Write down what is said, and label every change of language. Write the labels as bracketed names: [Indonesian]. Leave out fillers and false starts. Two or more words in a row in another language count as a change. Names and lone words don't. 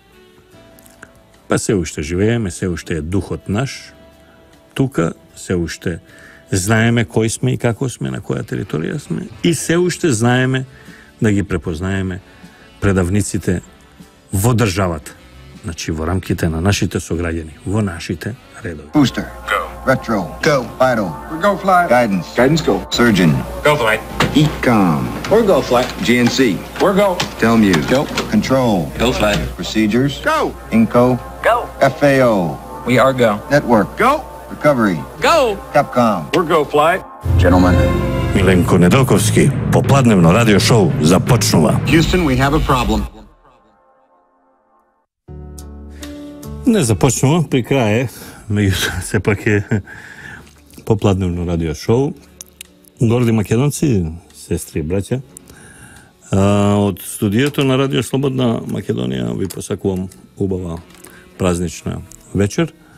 [Macedonian] Па се уште живееме, се уште е духот наш, тука се уште знаеме кој сме и како сме, на која територија сме, и се уште знаеме да ги препознаеме предавниците во државата. Значи, во рамките на нашите сограѓани, во нашите редови. [English] Booster. Go. Retro. Go. Vital. We're go flight. Guidance. Guidance go. Surgeon. Go flight. Ecom. We're go flight. GNC. We're go. Telmuse. Go. Control. Go flight. Procedures. Go. Inco. Go. FAO. We are go. Network. Go. Recovery. Go. Capcom. We're go flight. Gentlemen. [Macedonian] Миленко Недолковски, попладневно радио шоу започнува. [English] Houston, we have a problem. [Macedonian] Не започнува, при крај е, меѓутоа сепак е попладневно радио шоу. Горди македонци, сестри и браќа, од студиото на Радио Слободна Македонија ви посакувам убава празнична вечер.